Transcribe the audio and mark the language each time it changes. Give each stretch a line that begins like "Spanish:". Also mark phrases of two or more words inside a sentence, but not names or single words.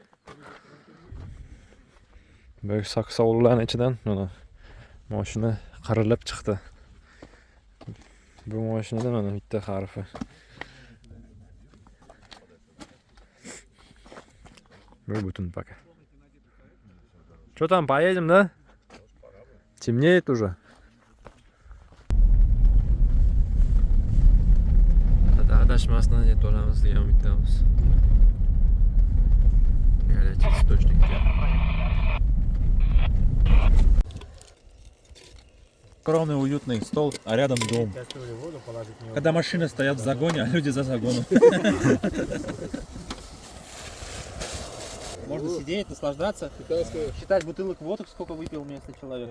Uzbek: Bu saksovullarning ichidan mana mashina qirilib chiqdi. Bu mashinada mana bitta harfi. Bu butun пока.
Russian: Что там, поедем, да? Темнеет уже.
Uzbek: Adashmasdan yetib olamiz degan umiddamiz.
Russian: Горячий источник. Огромный уютный стол, а рядом дом. Когда машины стоят в загоне, а люди за загоном. Можно сидеть, наслаждаться, считать бутылок водок, сколько выпил вместо человека.